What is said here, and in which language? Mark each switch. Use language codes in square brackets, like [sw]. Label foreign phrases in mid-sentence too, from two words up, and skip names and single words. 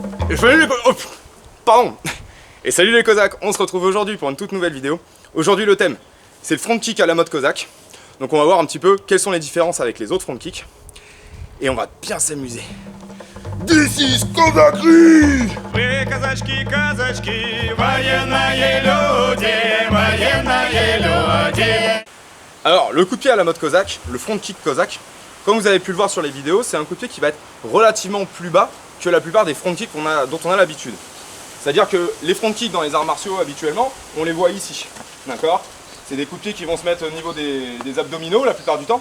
[fr] Salut les pardon. Et salut les Cosaques, on se retrouve aujourd'hui pour une toute nouvelle vidéo. Aujourd'hui le thème, c'est le [en] front kick [fr] à la mode Cosaque. Donc on va voir un petit peu quelles sont les différences avec les autres [en] front kicks. [fr] Et on va bien s'amuser. [en] This is Kozakry! [ru] Вы казачки, казачки, военные люди, военные люди. [fr] Alors le coup de pied à la mode Cosaque, le [en] front kick [fr] Cosaque, comme vous avez pu le voir sur les vidéos, c'est un coup de pied qui va être relativement plus bas que la plupart des [en] front kicks [fr] dont on a l'habitude. C'est-à-dire que les [en] front kicks [fr] dans les arts martiaux habituellement, on les voit ici, d'accord? C'est des coups de pied qui vont se mettre au niveau des abdominaux la plupart du temps.